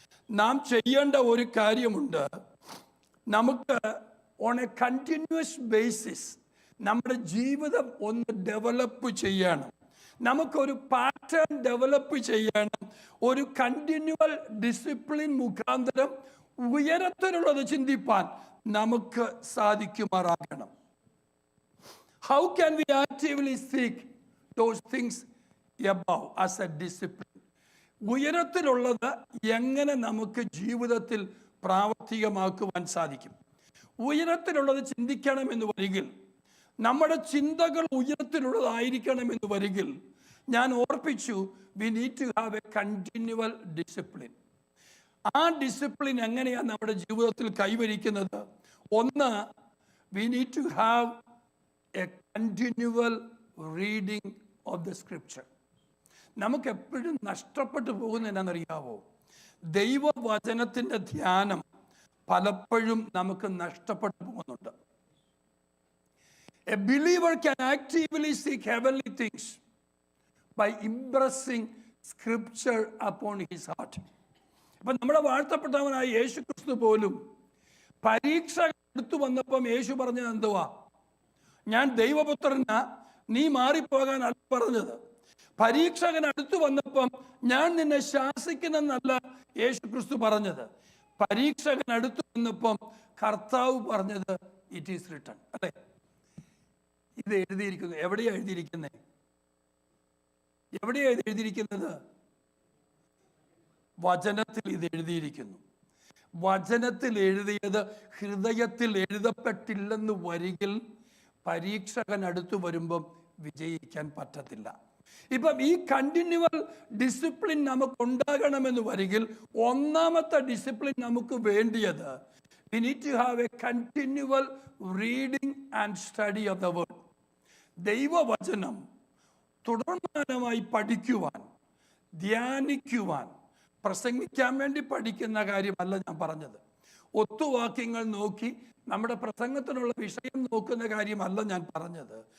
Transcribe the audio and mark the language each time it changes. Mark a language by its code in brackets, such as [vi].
[ml] നാം ചെയ്യേണ്ട ഒരു കാര്യമുണ്ട്. നമുക്ക് ഓൺ എ കണ്ടിന്യൂസ് ബേസിസ് നമ്മുടെ ജീവിതം ഒന്ന് ഡെവലപ്പ് ചെയ്യണം. നമുക്കൊരു പാറ്റേൺ ഡെവലപ്പ് ചെയ്യണം. ഒരു കണ്ടിന്യൂവൽ ഡിസിപ്ലിൻ മുഖാന്തരം ഉയരത്തിലുള്ളത് ചിന്തിപ്പാൻ നമുക്ക് സാധിക്കുമാറാകണം. [en] How can we actively seek those things above as a discipline? [ml] ഉയരത്തിലുള്ളത് എങ്ങനെ നമുക്ക് ജീവിതത്തിൽ പ്രാവർത്തികമാക്കുവാൻ സാധിക്കും? ഉയരത്തിലുള്ളത് ചിന്തിക്കണമെന്ന് വരികിൽ, നമ്മുടെ ചിന്തകൾ ഉയരത്തിലുള്ളതായിരിക്കണമെന്ന് വരികിൽ, ഞാൻ ഓർപ്പിച്ചു, [en] we need to have a continual discipline. [ml] ആ ഡിസിപ്ലിൻ എങ്ങനെയാണ് നമ്മുടെ ജീവിതത്തിൽ കൈവരിക്കുന്നത്? ഒന്ന്, [en] we need to have a continual reading of the scripture. [ml] നമുക്ക് എപ്പോഴും നഷ്ടപ്പെട്ടു പോകുന്ന എന്നാണെന്നറിയാവോ? ദൈവവചനത്തിൻ്റെ ധ്യാനം പലപ്പോഴും നമുക്ക് നഷ്ടപ്പെട്ടു പോകുന്നുണ്ട്. [en] A believer can actively seek heavenly things by impressing scripture upon his heart. [ml] അപ്പം നമ്മുടെ വാഴ്ത്തപ്പെട്ടവനായ യേശു ക്രിസ്തു പോലും പരീക്ഷ എടുത്തു വന്നപ്പം യേശു പറഞ്ഞത് എന്തുവാ? ഞാൻ ദൈവപുത്രനാ, നീ മാറിപ്പോകാനല്ല പറഞ്ഞത്. പരീക്ഷകൻ അടുത്തു വന്നപ്പം ഞാൻ നിന്നെ ശാസിക്കുന്നെന്നല്ല യേശു ക്രിസ്തു പറഞ്ഞത്. പരീക്ഷകൻ അടുത്തു വന്നപ്പം കർത്താവ് പറഞ്ഞത് [en] It is written. [ml] അല്ലെ? ഇത് എഴുതിയിരിക്കുന്നു. എവിടെയാ എഴുതിയിരിക്കുന്നത്? എവിടെയാ ഇത് എഴുതിയിരിക്കുന്നത്? വചനത്തിൽ ഇത് എഴുതിയിരിക്കുന്നു. വചനത്തിൽ എഴുതിയത് ഹൃദയത്തിൽ എഴുതപ്പെട്ടില്ലെന്ന് വരികിൽ പരീക്ഷകൻ അടുത്തു വരുമ്പം വിജയിക്കാൻ പറ്റത്തില്ല. ഇപ്പം ഈ കണ്ടിന്യൂവൽ ഡിസിപ്ലിൻ നമുക്ക് ഉണ്ടാകണമെന്ന് വരികിൽ ഒന്നാമത്തെ ഡിസിപ്ലിൻ നമുക്ക് വേണ്ടിയത് [en] we need to have a continual reading and study of the word. [ml] ദൈവവചനം തുടർമാനമായി പഠിക്കുവാൻ, ധ്യാനിക്കുവാൻ, പ്രസംഗിക്കാൻ വേണ്ടി പഠിക്കുന്ന കാര്യമല്ല ഞാൻ പറഞ്ഞത്. ഒത്തുവാക്യങ്ങൾ നോക്കി നമ്മുടെ പ്രസംഗത്തിനുള്ള വിഷയം നോക്കുന്ന കാര്യമല്ല ഞാൻ പറഞ്ഞത്.